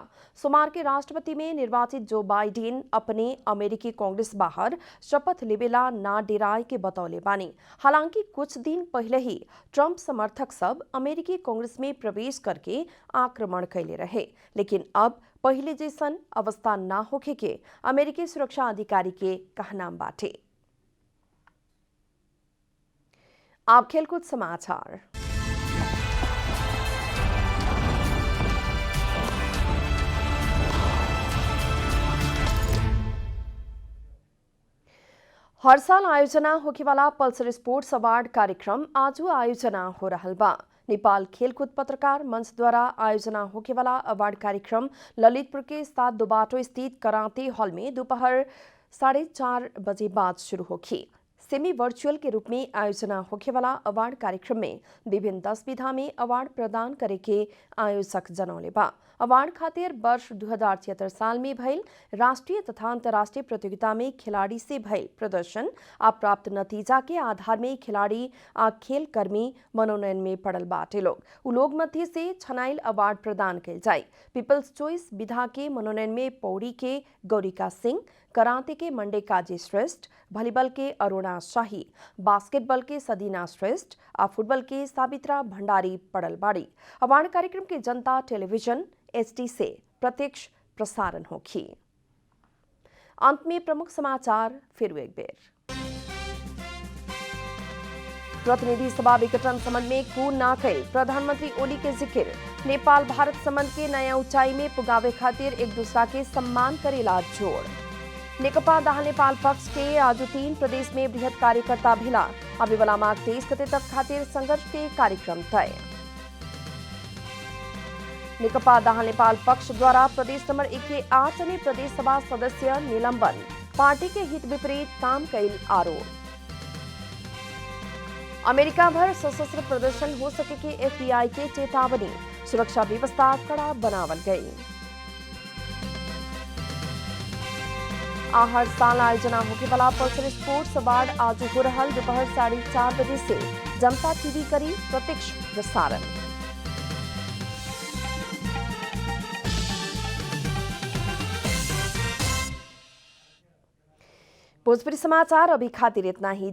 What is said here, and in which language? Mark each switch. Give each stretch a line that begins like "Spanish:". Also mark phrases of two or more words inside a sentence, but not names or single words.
Bhojpuri: सोमवार के राष्ट्रपति में निर्वाचित जो बाइडेन अपने अमेरिकी कांग्रेस बाहर शपथ लेवेला ना डेराए के बतौले बानी। हालांकि कुछ दिन पहले ही ट्रंप समर्थक सब अमेरिकी कांग्रेस में प्रवेश करके आक्रमण कैले रहे, लेकिन अब पहले जैसन अवस्था ना होखे के अमेरिकी सुरक्षा अधिकारी के कहना बाटे। आप खेलकूद समाचार। हर साल आयोजना होखेवाला पल्सर स्पोर्ट्स अवार्ड कार्यक्रम आज आयोजना हो रहल बा। नेपाल खेलकूद पत्रकार मंच द्वारा आयोजना होखेवाला अवार्ड कार्यक्रम ललितपुर के 7 दुबाटो स्थित कराते हॉल में दोपहर 4:30 बजे बाद शुरू होगी। सेमी वर्चुअल के रूप में आयोजना होखेवाला अवार्ड कार्यक्रम में विभिन्न 10 विधा में अवार्ड प्रदान करे के आयोजक जनौले बा। अवार्ड खातिर वर्ष 2076 साल में भइल राष्ट्रीय तथा अंतर्राष्ट्रीय प्रतियोगिता में खिलाड़ी से भइल प्रदर्शन आ प्राप्त नतीजा के आधार में खिलाड़ी आ खेल कर्मी मनोनयन में पड़ल बाटे लोग। उ लोग मध्य से छनाइल अवार्ड प्रदान कइल जाए। पीपल्स चॉइस विधा के मनोनयन में पौड़ी के गौरिका सिंह, कराते के मंडे काजी श्रेष्ठ, वॉलीबॉल के अरुणा शाही, बास्केटबॉल के सदीना श्रेष्ठ आ फुटबॉल के साबित्रा भंडारी पड़ल बाड़ी। अवार्ड कार्यक्रम के जनता टेलीविजन HD से प्रत्यक्ष प्रसारण होगी। अंत में प्रमुख समाचार फिर एक बेर। प्रतिनिधि सभा विघटन संबंध में कू ना कैल प्रधानमंत्री ओली के जिक्र। नेपाल भारत संबंध के नया ऊंचाई में पुगावे खातिर एक दूसरा के सम्मान करेला जोड़। नेकपा दाहाल नेपाल पक्ष के आज 3 प्रदेश में बृहत कार्यकर्ता भिला। आवेवाला माघ 23 गते तक खातिर संघर्ष के कार्यक्रम तय। नेकपा दाहाल नेपाल पक्ष द्वारा प्रदेश नंबर 1 के 8 अन्य प्रदेश सभा सदस्य निलंबन। पार्टी के हित विपरीत काम कैल आरोप। अमेरिका भर सशस्त्र प्रदर्शन हो सके के FBI के चेतावनी। सुरक्षा व्यवस्था कड़ा बनावल गई। हर साल आयोजना होखेवाला पल्सर स्पोर्ट्स अवार्ड आज हो रहल दोपहर 4:30 बजे से जनता TV करी प्रत्यक्ष प्रसारण। भोजपुरी समाचार अभी खातिर इतना ही।